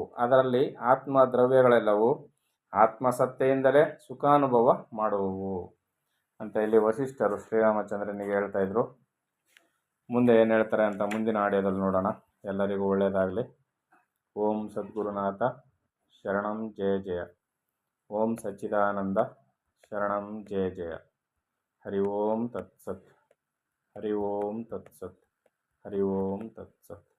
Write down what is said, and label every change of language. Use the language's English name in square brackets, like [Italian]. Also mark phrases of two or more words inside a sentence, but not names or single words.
[Kannada] ಅದರಲ್ಲಿ ಆತ್ಮ ದ್ರವ್ಯಗಳೆಲ್ಲವೂ ಆತ್ಮಸತ್ತೆಯಿಂದಲೇ ಸುಖಾನುಭವ ಮಾಡುವವು ಅಂತ ಇಲ್ಲಿ ವಸಿಷ್ಠರು ಶ್ರೀರಾಮಚಂದ್ರನಿಗೆ ಹೇಳ್ತಾ ಇದ್ರು. ಮುಂದೆ ಏನು ಹೇಳ್ತಾರೆ ಅಂತ ಮುಂದಿನ ಆಡಿಯೋದಲ್ಲಿ ನೋಡೋಣ. ಎಲ್ಲರಿಗೂ ಒಳ್ಳೆಯದಾಗಲಿ. [Sanskrit] ಓಂ ಸದ್ಗುರುನಾಥ ಶರಣಂ ಜಯ ಜಯ. ಓಂ ಸಚ್ಚಿದಾನಂದ ಶರಣಂ ಜಯ ಜಯ. ಹರಿ ಓಂ ತತ್ಸತ್. ಹರಿ ಓಂ ತತ್ಸತ್. ಹರಿ ಓಂ ತತ್ಸತ್.